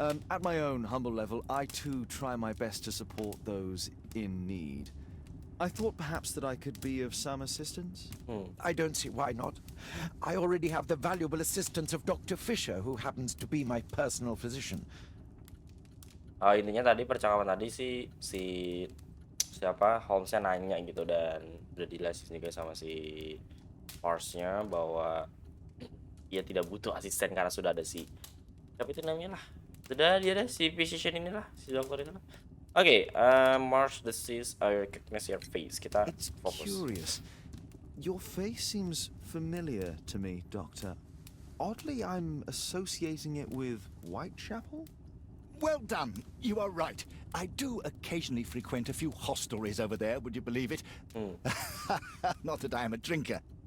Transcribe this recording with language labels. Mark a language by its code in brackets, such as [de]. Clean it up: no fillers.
[en] At my own humble level, I too try my best to support those in need. I thought perhaps that I could be of some assistance. I don't see why not. I already have the valuable assistance of Dr. Fisher, who happens to be my personal physician. [id] Intinya tadi percakapan tadi sih si siapa Holmesnya nanya gitu, dan udah dijelasin juga sama si Mars-nya bahwa ia tidak butuh asisten karena sudah ada si siapa itu namanya lah, sudah dia ada si physician inilah, si dokter inilah. [en] Oke, Mars disease, I recognize your face. [id] Kita [en] It's [id] fokus. [en] curious. Your face seems familiar to me, Doctor. Oddly, I'm associating it with Whitechapel? Well done. You are right. I do occasionally frequent a few hostelries over there, would you believe it? Not that I am a drinker.